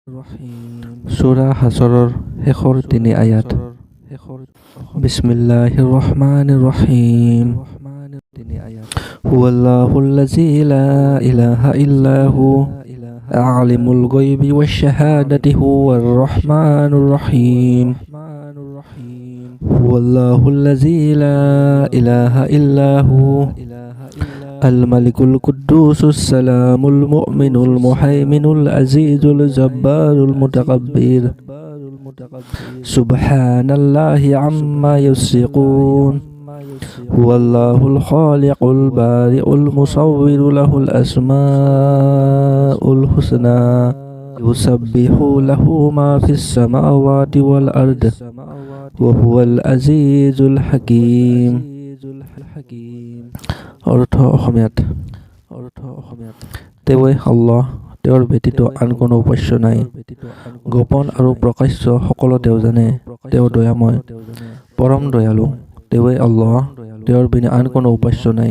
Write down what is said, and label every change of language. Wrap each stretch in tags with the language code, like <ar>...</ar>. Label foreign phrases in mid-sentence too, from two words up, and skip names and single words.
<as>সূৰা হাছৰৰ শেষৰ ৩ আয়াত।</as> <ar>بسم الله الرحمن الرحيم. هو الله الذي لا إله إلا هو عالم الغيب والشهادة هو الرحمن الرحيم. هو الله الذي لا إله إلا هو الملك القدوس السلام المؤمن المهيمن العزيز الجبار المتكبر. سبحان الله عما يشركون. هو الله الخالق البارئ المصور له الأسماء الحسنى يسبح له ما في السماوات والأرض وهو العزيز الحكيم.</ar> <as>অৰ্থ অসমীয়াত তেওঁৱে আল্লাহ, তেওঁৰ ব্যতীত আন কোনো উপাস্য নাই। গোপন আৰু প্ৰকাশ্য সকলো তেওঁ জানে। তেওঁ দয়াময়, পৰম দয়ালু। তেওঁৱে আল্লাহ, তেওঁৰ বিনে আন কোনো উপাস্য নাই।</as>